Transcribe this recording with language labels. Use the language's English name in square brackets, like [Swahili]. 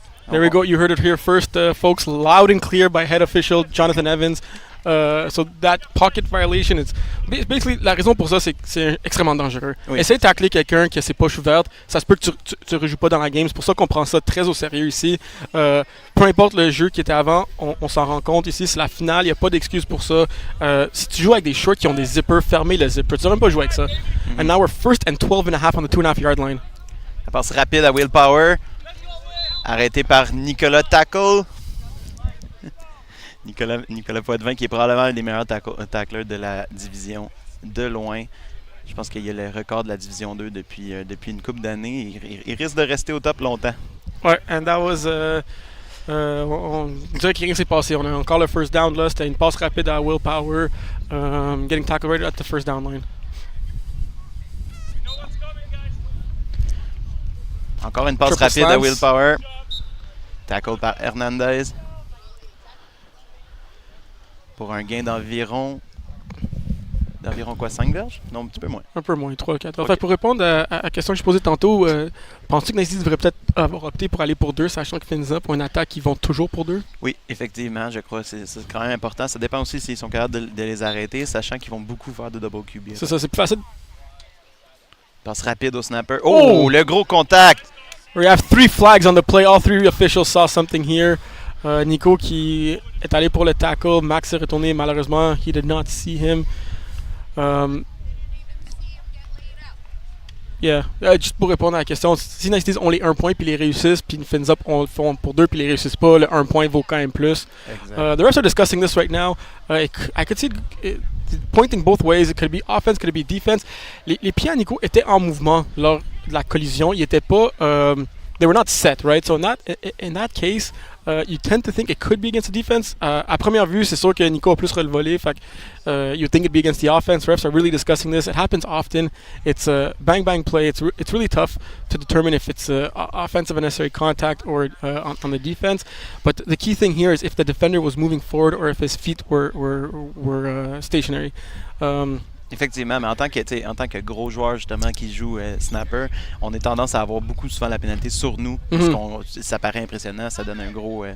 [English] There we go. You heard it here first, folks. Loud and clear by head official Jonathan Evans. So that pocket violation, it's basically [French] la raison pour ça, c'est que c'est extrêmement dangereux. Oui. Essayer de tacler quelqu'un qui a ses poches ouvertes, ça se peut que tu rejoues pas dans la game. C'est pour ça qu'on prend ça très au sérieux ici. Peu importe le jeu qui était avant, on s'en rend compte ici. C'est la finale, il n'y a pas d'excuse pour ça. Si tu joues avec des shorts qui ont des zippers, fermez le zipper. Tu ne dois même pas jouer avec ça. [English] And now we're first and 12 and a half on the 2.5 yard line. [French] La passe rapide à Willpower. Arrêté par Nicolas Tackle. Nicolas Poitvin qui est probablement un des meilleurs tacklers de la division de loin. Je pense qu'il y a le record de la division 2 depuis une couple d'années. Il risque de rester au top longtemps. [English] Ouais, and that was... [French] on dirait que rien s'est passé. On a encore le first down là. C'était une passe rapide à Willpower. [English] Getting tackled right at the first down line. [French] Encore une passe [English] Triple [French] rapide à [English] slants. [French] Willpower. Tackle par Hernandez. Pour un gain d'environ quoi, 5 verges? Non, un petit peu moins. Un peu moins, 3 4. En Ok. fait, pour répondre à la question que je posais tantôt, penses-tu que Nasty devrait peut-être avoir opté pour aller pour 2, sachant que Finza, pour une attaque, ils vont toujours pour 2? Oui, effectivement, je crois que c'est quand même important. Ça dépend aussi s'ils sont capables de les arrêter, sachant qu'ils vont beaucoup faire de double QB. C'est ça, c'est plus facile. Passe rapide au snapper. Oh, le gros contact! [English] We have 3 flags on the play. All 3 officials saw something here. [French] Nico qui est allé pour le tackle. Max est retourné. [English] Malheureusement, he did not see him. [French] Juste pour répondre à la question, si Nasty ont les 1 point puis les réussissent, puis Fins Up on le font pour 2 puis les réussissent pas, le 1 point vaut quand même plus. Exact. [English] The refs are discussing this right now. I could see it pointing both ways. It could be offense, could be defense. [French] Les pieds à Nico étaient en mouvement lors de la collision. Ils étaient pas... [English] they were not set, right? So in that case, you tend to think it could be against the defense. [French] À première vue, c'est sûr que Nico a plus relevé. [English] Fait you think it'd be against the offense. Refs are really discussing this. It happens often. It's a bang play. It's really tough to determine if it's offensive unnecessary contact or on the defense. But the key thing here is if the defender was moving forward or if his feet were stationary. [French] Effectivement, mais en tant que gros joueur justement qui joue snapper, on est tendance à avoir beaucoup souvent la pénalité sur nous. Parce que ça paraît impressionnant, ça donne un gros...